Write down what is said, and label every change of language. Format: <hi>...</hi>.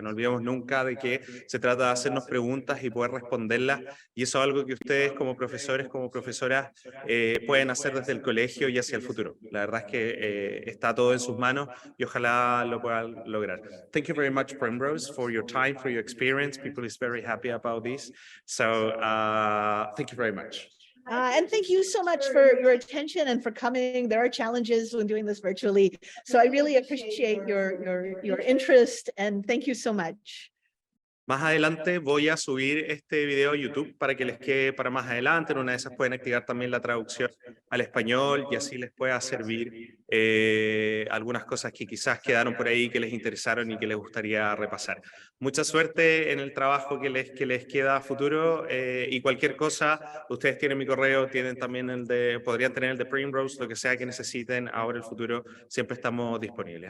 <es>No olvidemos nunca de que se trata de hacernos preguntas y poder responderlas, y eso es algo que ustedes como profesores, como profesoras pueden hacer desde el colegio y hacia el futuro. La verdad es que está todo en sus manos y ojalá lo puedan lograr.</es> <en>Thank you very much, Primrose, for your time, for your experience. People is very happy about this. So thank you very much. And thank you so much for your attention and for coming. There are challenges when doing this virtually, so I really appreciate your interest, and thank you so much.</en> <es>Más adelante voy a subir este video a YouTube para que les quede para más adelante. En una de esas pueden activar también la traducción al español y así les pueda servir algunas cosas que quizás quedaron por ahí que les interesaron y que les gustaría repasar. Mucha suerte en el trabajo que les queda a futuro y cualquier cosa, ustedes tienen mi correo, tienen también podrían tener el de Primrose, lo que sea que necesiten ahora en el futuro, siempre estamos disponibles.</es>